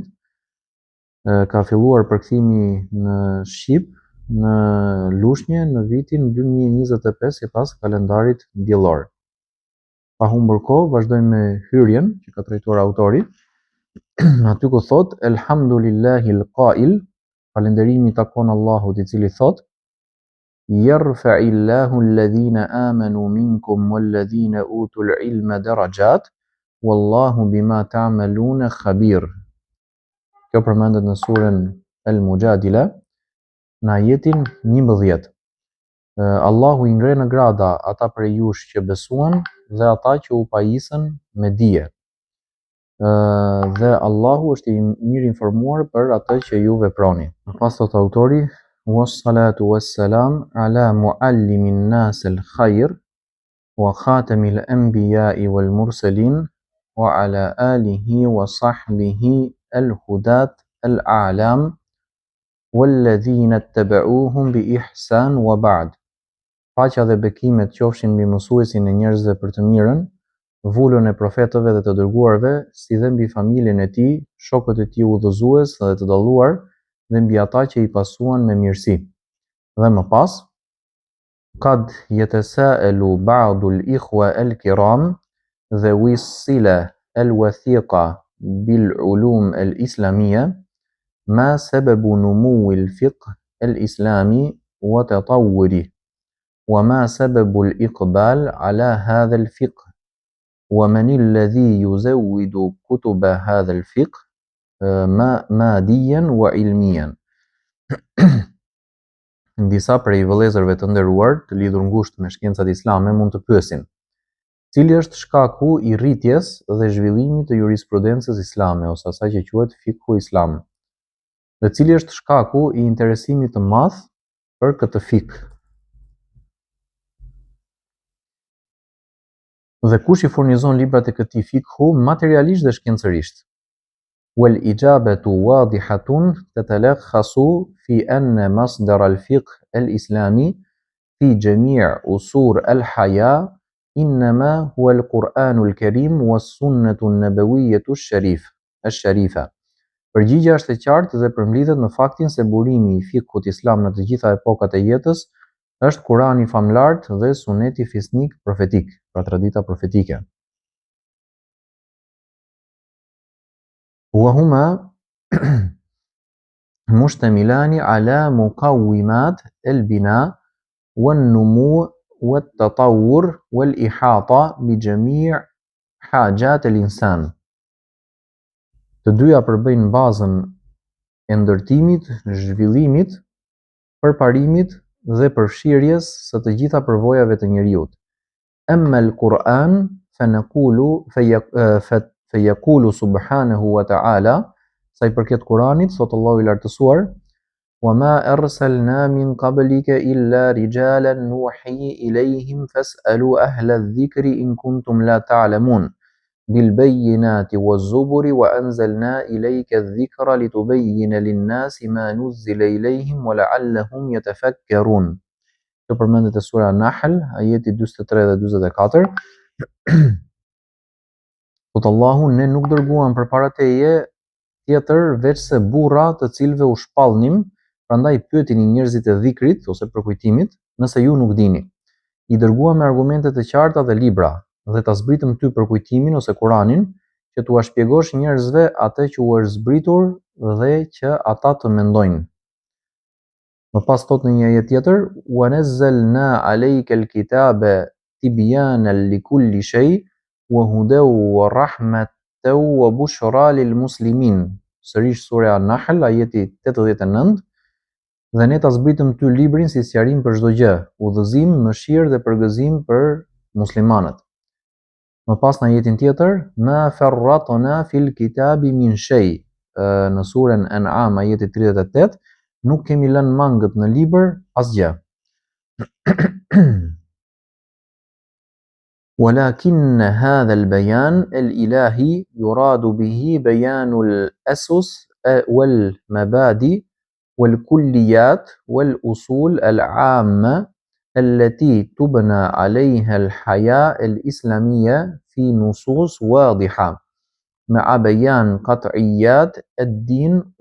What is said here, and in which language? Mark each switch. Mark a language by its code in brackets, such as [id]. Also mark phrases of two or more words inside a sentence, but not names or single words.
[sq] Ka filluar përkthimi në shqip në Lushnjë në vitin 2025 sipas kalendarit diellor. Pa humbur kohë, vazhdojmë me hyrjen që ka trajtuar autori. Aty ku thot [ar] الحمد لله القائل, [sq] falënderimi takon Allahut i cili thot [ar] يرفع الله الذين آمنوا منكم والذين أوتوا العلم درجات والله بما تعملون خبير. [sq] Kjo përmendet në surën Al-Mujadila në ajetin 11. Allahu i ngre në grada ata prej jush që besuan dhe ata që u pajisën me dije. Dhe Allahu është i mirë informuar për atë që ju veproni. Pas thot autori [ar] والصلاة والسلام على معلم الناس الخير وخاتم الأنبياء والمرسلين وعلى آله وصحبه الهداة الأعلام والذين اتبعوهم بإحسان وبعد. [sq] Paqja dhe bekimet qofshin mbi mësuesin e njerëzve për të mirën, vullën e profetëve dhe të dërguarve, si dhe mbi familjen e tij, shokët e tij udhëzues dhe të dalluar, dhe mbi ata që i pasuan me mirësi. Dhe më pas, [ar] قد يتساءل بعض الإخوة الكرام ذوي الصلة الوثيقة بالعلوم الإسلامية ما سبب نمو الفقه الإسلامي وتطوره وما سبب الإقبال على هذا الفقه ومن الذي يزود كتب هذا الفقه ماديا وعلميا. [sq] Disa prej vëllezërve të nderuar, të lidhur ngushtë me shkencat islame, mund të pyesin: cili është shkaku i rritjes dhe zhvillimit të jurisprudencës islame ose asaj që quhet fikhu islam? Dhe cili është shkaku i interesimit të madh për këtë fik? Dhe kush i furnizon librat e këtij fikhu materialisht dhe shkencërisht. [ar] والإجابة واضحة تتلخص في أن مصدر الفقه الإسلامي في جميع أصول الحياة إنما هو القرآن الكريم والسنة النبوية الشريفة. [sq] Përgjigjja është e qartë dhe përmbledhet në faktin se burimi i fikut islam në të gjitha epokat e jetës është Kurani i famlart dhe Suneti fisnik profetik, pra tradita profetike. [ar] وهما مشتملان على مقومات البناء والنمو والتطور والإحاطة بجميع حاجات الإنسان. [sq] Të dyja përbëjnë bazën e ndërtimit, zhvillimit, përparimit dhe përfshirjes së të gjitha përvojave të njerëzit. [ar] أما القرآن فيقول سبحانه وتعالى [sq] sa i përket Kuranit, thot Allahu i lartësuar, [ar] وما أرسلنا من قبلك إلا رجالا نوحي إليهم فاسألوا أهل الذكر إن كنتم لا تعلمون بالبينات والزبر وأنزلنا إليك الذكر لتبين للناس ما نزل إليهم ولعلهم يتفكرون. [sq] Kjo përmendet e sura Nahl, ajeti 43 dhe 44. Thot Allahu, ne nuk dërguam përpara teje tjetër veç se burra të cilëve u shpallnim, prandaj pyetini njerëzit e dhikrit ose përkujtimit, nëse ju nuk dini. I dërguam me argumente të qarta dhe libra, dhe ta zbritëm ty përkujtimin ose Kuranin, që t'ua shpjegosh njerëzve atë që u është zbritur dhe që ata të mendojnë. Më pas thot në një ajet tjetër, [ar] وَنَزَّلْنَا عَلَيْكَ الْكِتَابَ تِبْيَانًا لِكُلِّ شَيْءٍ وَهُدًى وَرَحْمَةً وَبُشْرَى لِلْمُسْلِمِينَ. [sq] Sërish sura Nahl, ajeti 89. Dhe ne ta zbritëm ty librin si sqarim për çdo gjë, udhëzim, mëshirë dhe përgëzim për muslimanët. Më pas në ajetin tjetër, [ar] ما فرطنا في الكتاب من شيء, [sq] në surën An'am ajeti 38, nuk kemi lënë mangët në libër asgjë. [ar] ولكن هذا البيان الإلهي يراد به بيان الأسس والمبادئ والكليات والأصول العامة التي تبنى عليها الحياة الإسلامية في نصوص واضحة مع بيان قطعيات الدين